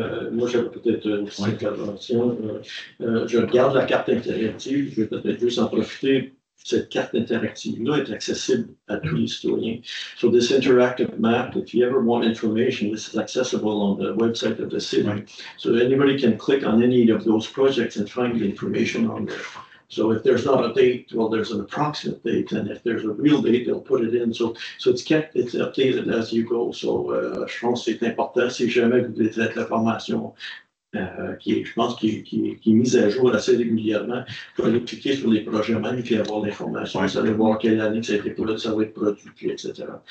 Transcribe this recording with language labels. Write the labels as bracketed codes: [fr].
[fr] Moi, j'avais peut-être une petite intervention. Je regarde la carte interactive. Je vais peut-être juste en profiter. Cette carte interactive-là est accessible à tous les citoyens. [en] So this interactive map, if you ever want information, this is accessible on the website of the city. Right. So anybody can click on any of those projects and find the information on there. So if there's not a date, well, there's an approximate date, and if there's a real date, they'll put it in. So it's updated as you go. [fr] So je pense que c'est important si jamais vous voulez faire l'information je pense qui est mise à jour assez régulièrement. Il faut aller cliquer sur les projets même et avoir l'information. Vous allez voir quelle année ça a été ça va être produit, puis etc.